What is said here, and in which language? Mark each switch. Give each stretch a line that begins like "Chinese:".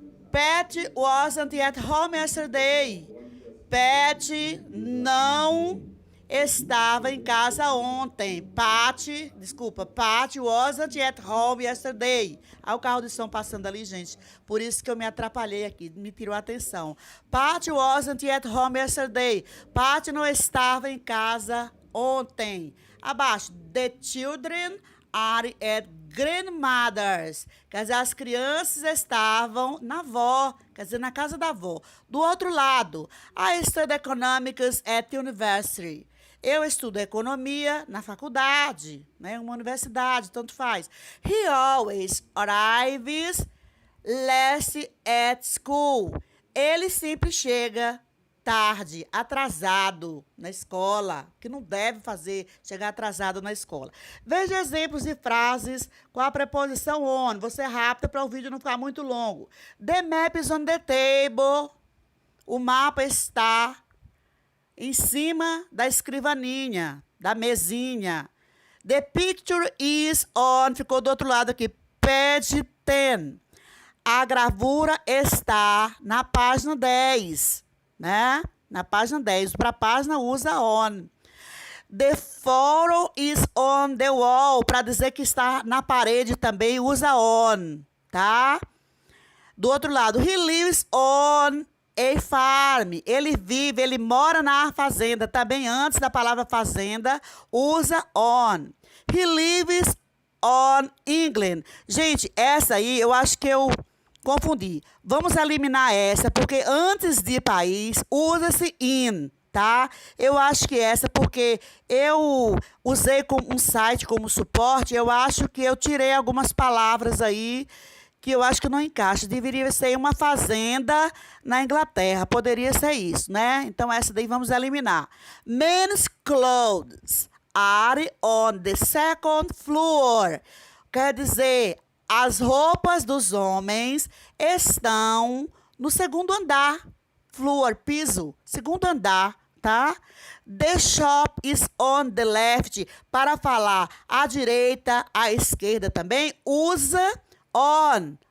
English: Pat wasn't at home yesterday.
Portuguese: Pat não estava em casa ontem.
English: Pat wasn't at home yesterday.
Portuguese: Olha o carro de som passando ali, gente. Por isso que eu me atrapalhei aqui, me tirou a atenção.
English: Pat wasn't at home yesterday.
Portuguese: Pat não estava em casa ontem. Abaixo,
English: the children are at grandmother's.
Portuguese: Quer dizer, as crianças estavam na avó, quer dizer, na casa da avó. Do outro lado,
English: I study economics at university.
Portuguese: Eu estudo economia na faculdade, né? Uma universidade, tanto faz.
English: He always arrives last at school.
Portuguese: Ele sempre chega tarde, atrasado na escola, que não deve chegar atrasado na escola. Veja exemplos de frases com a preposição on. Você é rápida para o vídeo não ficar muito longo.
English: The map is on the table.
Portuguese: O mapa está em cima da escrivaninha, da mesinha.
English: The picture is on.
Portuguese: Ficou do outro lado aqui. Page 10. A gravura está na página 10, né? Na página 10. Para a página, usa on.
English: The photo is on the wall.
Portuguese: Para dizer que está na parede também, usa on, tá? Do outro lado,
English: he lives on a farm.
Portuguese: Ele mora na fazenda. Também antes da palavra fazenda, usa on.
English: He lives on England.
Portuguese: Gente, essa aí eu acho que eu confundi. Vamos eliminar essa, porque antes de país, usa-se in, tá? Eu acho que essa, porque eu usei um site como suporte, eu acho que eu tirei algumas palavras aí que eu acho que não encaixa. Deveria ser uma fazenda na Inglaterra. Poderia ser isso, né? Então, essa daí vamos eliminar.
English: Men's clothes are on the second floor.
Portuguese: Quer dizer, as roupas dos homens estão no segundo andar. Floor, piso, segundo andar, tá?
English: The shop is on the left.
Portuguese: Para falar à direita, à esquerda também, usa on.